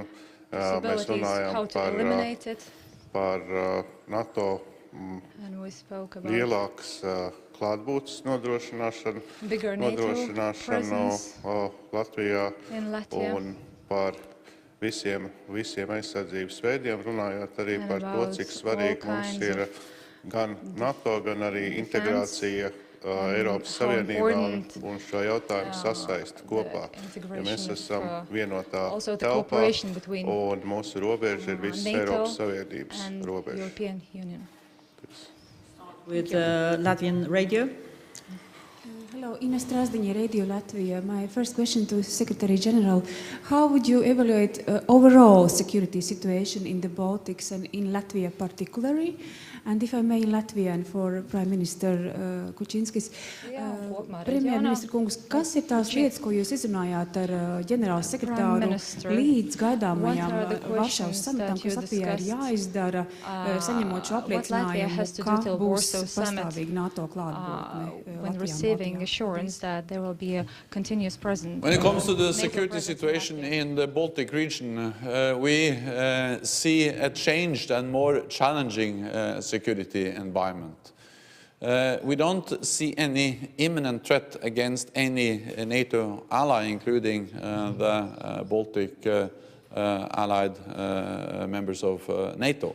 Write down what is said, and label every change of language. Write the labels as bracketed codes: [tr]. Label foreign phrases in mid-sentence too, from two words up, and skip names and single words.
[lv] Mēs runājam par NATO lielākas klātbūtnes nodrošināšanu Latvijā un par visiem aizsardzības veidiem, runājot arī par to, cik svarīgi mums ir gan NATO, gan arī integrācija Eiropas Savienībā un šo jautājumu sasaist kopā. Ja mēs esam vienotā telpā un mūsu robeža ir visas Eiropas Savienības robeža. [en] With Latvian radio. Hello, Ines Strasdiņa, Radio Latvia. My first question to Secretary General: how would you evaluate overall security situation in the Baltics and in Latvia particularly? And if I may, in Latvian for Prime Minister Kučinskis. [lv] Premjerministra kungs, kas ir tās lietas, ko jūs izrunājāt ar ģenerālu sekretāru līdz gaidāmajām Varšavas samitam, kas Latvijā ir jāizdara, saņemot šo apliecinājumu, ka būs pastāvīgi NATO klātbūtne Latvijā? [en] Assurance that there will be a continuous presence. When it comes to the security situation in the Baltic region, we see a changed and more challenging security environment. We don't see any imminent threat against any NATO ally, including the Baltic allied members of NATO.